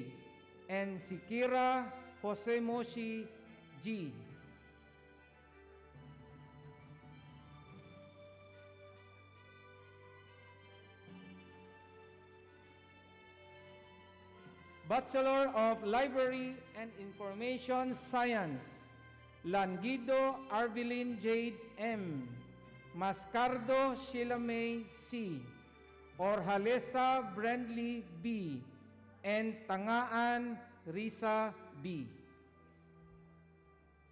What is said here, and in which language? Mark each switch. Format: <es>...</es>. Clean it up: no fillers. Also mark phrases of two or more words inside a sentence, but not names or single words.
<en>and Sikira Jose Moshi G. Bachelor of Library and Information Science, Languido Arvelin Jade M. Mascardo Sheila May C. Orhalesa Brandley B. and Tangaan Risa B.</en>